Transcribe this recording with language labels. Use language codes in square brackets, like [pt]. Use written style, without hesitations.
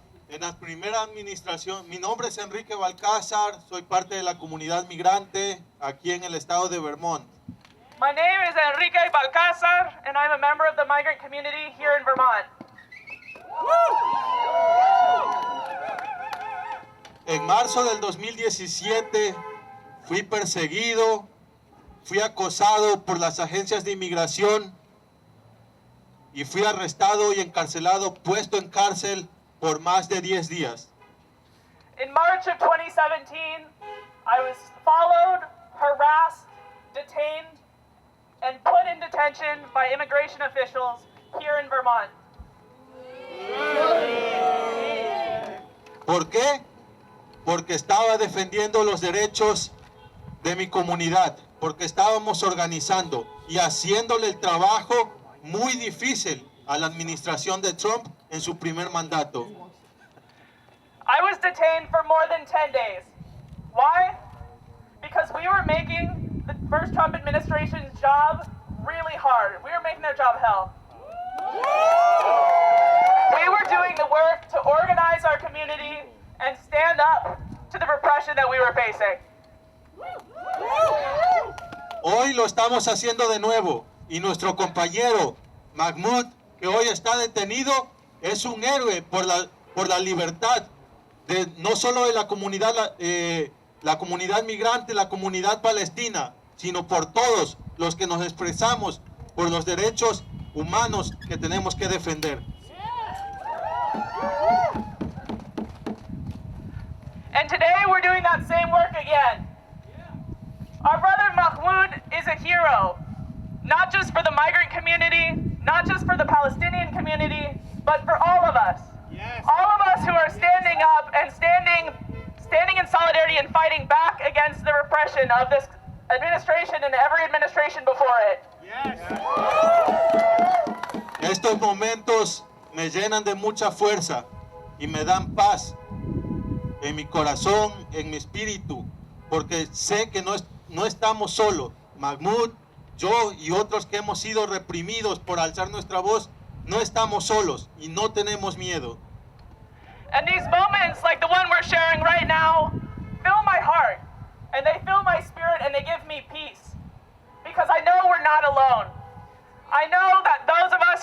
[es] En la primera administración, mi nombre es Enrique Balcázar, soy parte de la comunidad migrante aquí en el estado de Vermont. [en] My name is Enrique Balcázar, and I'm a member of the migrant community here in Vermont. [es] En marzo del 2017 fui perseguido, fui acosado por las agencias de inmigración y fui arrestado y encarcelado, puesto en cárcel por más de 10 días. [en] In March of 2017, I was followed, harassed, detained, and put in detention by immigration officials here in Vermont. [es] ¿Por qué? Porque estaba defendiendo los derechos de mi comunidad, porque estábamos organizando y haciéndole el trabajo muy difícil a la administración de Trump en su primer mandato. [en] I was detained for more than 10 days. Why? Because we were making the first Trump administration's job really hard. We were making their job hell. We were doing the work to organize our community and stand up to the repression that we were facing. [es] Hoy lo estamos haciendo de nuevo y nuestro compañero Mahmoud, que hoy está detenido, es un héroe por la libertad de no solo de la comunidad migrante, la comunidad palestina, sino por todos los que nos expresamos por los derechos humanos que tenemos que defender. [en] And today we're doing that same work again. Our brother Mahmoud is a hero, not just for the migrant community, not just for the Palestinian community, but for all of us. Yes. All of us who are standing up and standing in solidarity and fighting back against the repression of this administration and every administration before it. Yes. [es] Estos momentos me llenan de mucha fuerza y me dan paz en mi corazón, en mi espíritu, porque sé que no estamos solos. Mahmoud, yo y otros que hemos sido reprimidos por alzar nuestra voz, no estamos solos y no tenemos miedo. [en] And these moments, like the one we're sharing right now, fill my heart, and they fill my spirit, and they give me peace. Because I know we're not alone. I know that those of